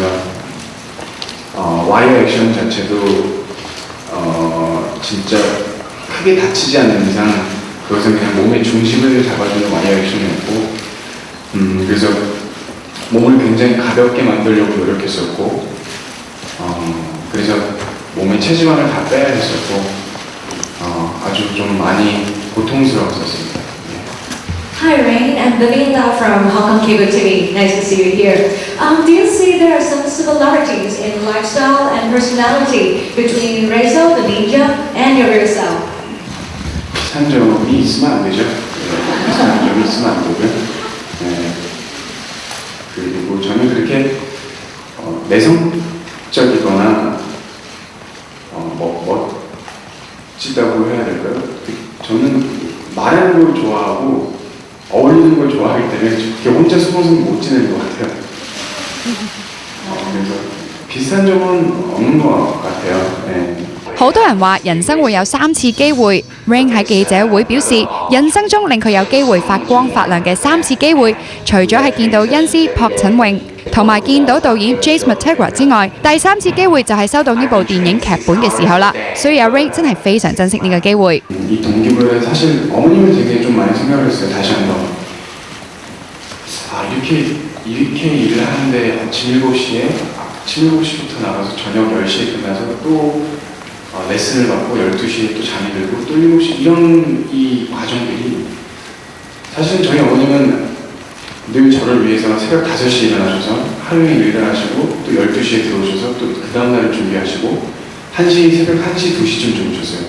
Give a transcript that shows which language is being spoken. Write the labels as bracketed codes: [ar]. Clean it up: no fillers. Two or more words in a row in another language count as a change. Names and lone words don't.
[ko] 그래서 와이어 액션 자체도 진짜 크게 다치지 않는 이상 그것은 그냥 몸의 중심을 잡아주는 와이어 액션이었고 그래서 몸을 굉장히 가볍게 만들려고 노력했었고 그래서 몸의 체지방을 다 빼야 했었고 아주 좀 많이 고통스러웠었습니다. [en] Hi Rain, I'm Belinda from Hong Kong Cable TV. Nice to see you here. Do you see there are some similarities in lifestyle and personality between Rizzo, the ninja, and your real self? [ko] 비슷한점이 있으면 안 되죠. 비슷한점이 있으면 안 되고요. 네. 그리고 저는 그렇게 내성적이거나 멋지다고 해야 될까요? 저는 말하는 걸 좋아하고 어울리는 걸 좋아하기 때문에 그렇게 혼자 숨어서는 못 지내는 것 같아요. 그래서 비슷한 점은 없는 것 같아요. 네. [yue] 好多人話人生會有3次機會 ，Rain 喺記者會表示，人生中令佢有機會發光發亮嘅3次機會，除咗係見到恩師朴槿惠同埋見到導演 James Matera之外，第3次機會就係收到呢部電影劇本嘅時候啦。所以阿 Rain 真係非常珍惜呢個機會。 [ko] 이 동기부여에 사실 어머님은 되게 좀 많이 생각을 했어요. 다시 한번 이렇게 일을 하는데 아침 7시부터 나가서 저녁 10시에 끝나서 또 레슨을 받고 12시에 또 잠이 들고 또 7시 이런 이 과정들이 사실 저희 어머님은 늘 저를 위해서 새벽 5시에 일어나셔서 하루 종일 일을 하시고 또 12시에 들어오셔서 또 그 다음날을 준비하시고 새벽 1시, 2시쯤 주무셨어요.